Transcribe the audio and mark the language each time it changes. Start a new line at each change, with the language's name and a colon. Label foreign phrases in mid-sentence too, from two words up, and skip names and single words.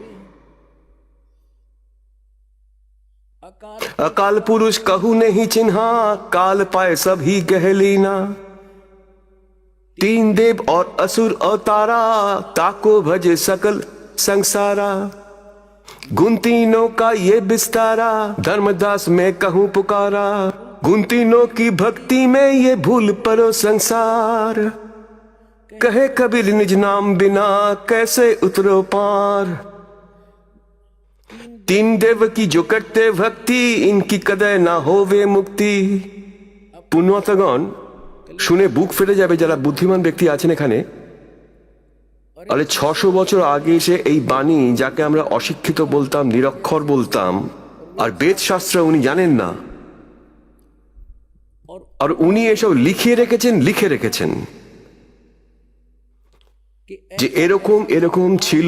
Hindi: अकाल पुरुष कहू नहीं चिन्हा, काल पाए सभी गहलीना। तीन देव और असुर अवतारा, ताको भजे सकल संसारा। गुण तीनों का ये विस्तारा, धर्मदास में कहूं पुकारा। गुण तीनों की भक्ति में ये भूल परो संसार। कहे कबीर निज नाम बिना, कैसे उतरो पार। तीन देव की जो करते भक्ति, इनकी कदय ना होवे मुक्ति।
Bangla: পুণ্যতগণ শুনে বুক ফেটে যাবে যারা বুদ্ধিমান ব্যক্তি আছেন এখানে। আরে 600 বছর আগে এসে এই বাণী, যাকে আমরা অশিক্ষিত বলতাম, নিরক্ষর বলতাম, আর বেদ শাস্ত্র উনি জানেন না, আর উনি এসব লিখে রেখেছেন যে এরকম এরকম ছিল।